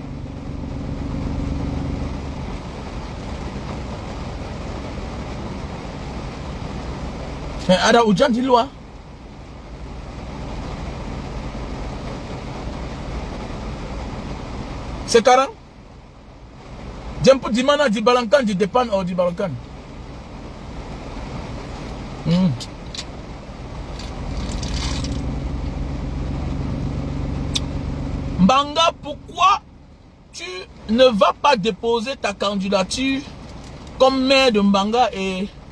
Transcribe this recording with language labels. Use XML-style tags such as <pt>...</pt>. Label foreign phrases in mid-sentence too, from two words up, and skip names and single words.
<id>Ada hujan di luar. Sekarang jemput di mana? Di Balangkan, di depan atau di Balangkan?</id> <fr>Mbanga, pourquoi tu ne vas pas déposer ta candidature comme maire de Mbanga et</fr>